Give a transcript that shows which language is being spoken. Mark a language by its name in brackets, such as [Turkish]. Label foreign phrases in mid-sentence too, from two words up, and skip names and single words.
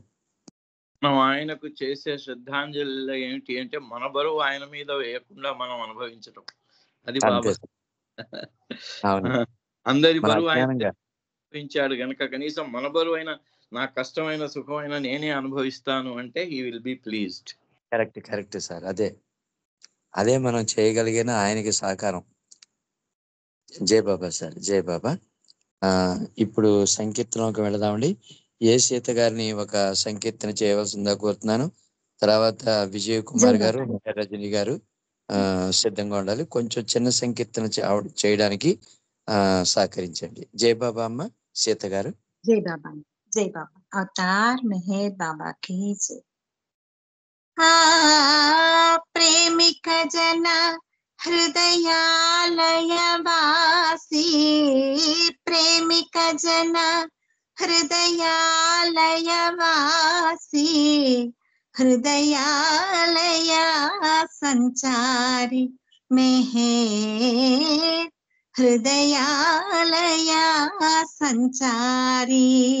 [Telugu] మనం ఆయనకు చేసే శ్రద్ధాంజలి ఏంటి అంటే మన బరువు ఆయన మీద వేయకుండా మనం అనుభవించటం. అది బాబా. అందరి బరువు ఆయన అనుభవించాడు గనక కనీసం మన బరువు అయినా, నా కష్టమైన సుఖమైన నేనే అనుభవిస్తాను అంటే [English] he will be pleased. [Telugu] కరెక్ట్ సార్. అదే మనం చేయగలిగిన ఆయనకి సహకారం. జై బాబా సార్, జై బాబా. ఇప్పుడు సంకీర్తనలోకి వెళదామండి. ఏ సీత గారిని ఒక సంకీర్తన చేయవలసిందా కోరుతున్నాను. తర్వాత విజయ్ కుమార్ గారు, రజని గారు సిద్ధంగా ఉండాలి. కొంచెం చిన్న సంకీర్తన చేయడానికి సహకరించండి. జై బాబా అమ్మ సీత గారు. జై బాబా, జై బాబా. అవతార్ మెహర్ బాబా [Hindi] की जय. प्रेमिक जन हृदयालयवासी प्रेमिक जन हृदयालयवासी हृदयालय संचारी मेहेर हृदयालय संचारी